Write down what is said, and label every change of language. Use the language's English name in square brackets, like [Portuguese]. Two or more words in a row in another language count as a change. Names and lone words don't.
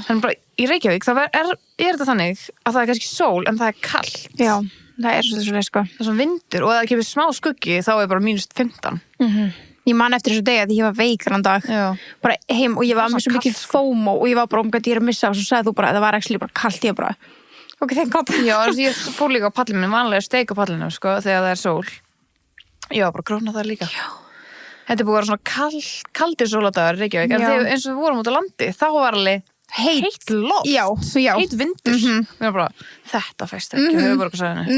[Icelandic] En bara í Reykjavík, það er þetta þannig að það er kannski sól, en það er kalt. Já, það er svo sko. Það er svona vindur og ef það kemur smá skuggi, þá er bara -15. Ég man eftir þessu degi að ég var veik þann dag. Já. Bara heim og ég var með svo mikið FOMO og ég var bara ég er að missa og svo sagði þú bara að það var actually bara kalt, ég bara [English] ok, thank God. [Icelandic] Já, ég fór líka á pallinu, vanlega steik á pallinu, sko, þegar það er sól. Ég var bara að gróna það líka. Já. Þetta er búið að vera svona kaldir sóladagar í Reykjavík, en þegar eins og við vorum út á landi, þá var alveg heitt loft. Já. Heitt vindur. Við varum bara, þetta fæst ekki á höfuðborgarsvæðinu.